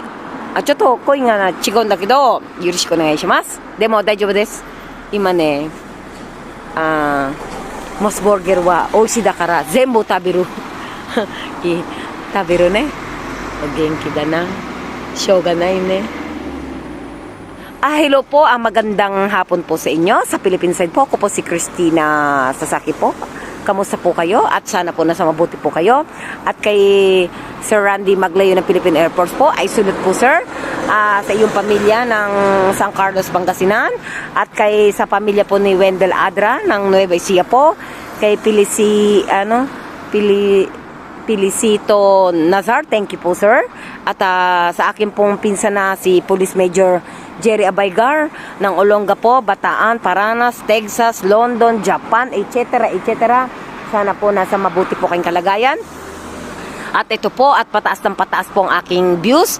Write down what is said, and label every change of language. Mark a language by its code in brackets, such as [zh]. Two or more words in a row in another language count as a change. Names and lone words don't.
[ja] ちょっと声が違うんだけど、よろしくお願いします。でも大丈夫です。今ね、モスボーゲルは美味しいだから全部食べる。食べるね。元気だな。しょうがないね。 [tl] Hello po, magandang hapon po sa inyo. Sa Philippine side po, ako po si Christina Sasaki po. Kamusta po kayo? At sana po nasa mabuti po kayo. At kay Sir Randy Maglayo ng Philippine Air Force po, ay sunod po sir sa iyong pamilya ng San Carlos, Pangasinan. At kay sa pamilya po ni Wendell Adra ng Nueva Ecija po. Kay Felicito Nazar, [en] thank you [tl] po sir. At sa akin pong pinsan na si Police Major Jerry Abaygar ng Olongapo, Bataan, Paranas, Texas, London, Japan, etc. etc. Sana po nasa mabuti po kayong kalagayan. At ito po, at pataas ng pataas po ang aking views.